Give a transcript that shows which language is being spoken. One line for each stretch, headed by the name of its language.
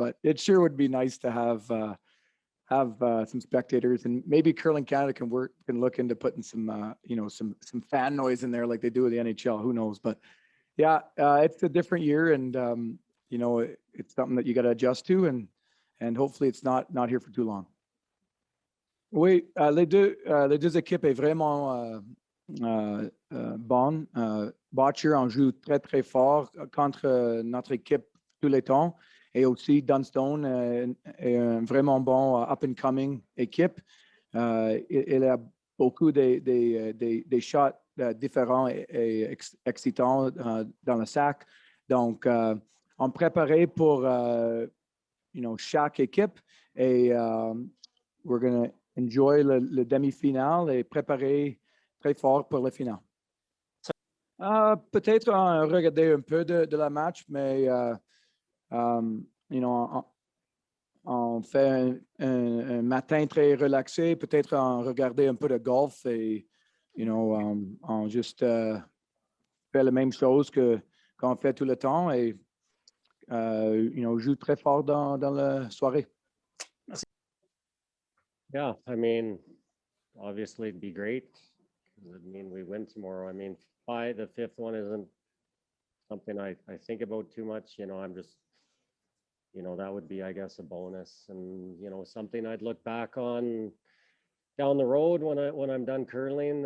English: But it sure would be nice to have some spectators, and maybe Curling Canada can look into putting some some fan noise in there like they do with the NHL. Who knows? But yeah, it's a different year, and it's something that you got to adjust to, and hopefully it's not here for too long.
French: Oui, les deux équipes est vraiment bonne. Botcher en joue très, très fort contre notre équipe tous les temps. Et aussi, Dunstone est un vraiment bon
English: up-and-coming
French: équipe. Il a beaucoup des shots différents et excitants dans le sac. Donc, on préparait pour chaque équipe, et
English: we're going to enjoy
French: le demi-finale et préparer très fort pour le final. Peut-être regarder un peu de la match, mais on fait un matin très relaxé, peut-être en regarder un peu de golf, et on juste fait la même chose qu'on fait tout le temps, et joue très fort dans la soirée.
English: Yeah, I mean, obviously it'd be great. We win tomorrow. The fifth one isn't something I think about too much. I'm just, that would be, I guess, a bonus, and something I'd look back on down the road when I'm done curling.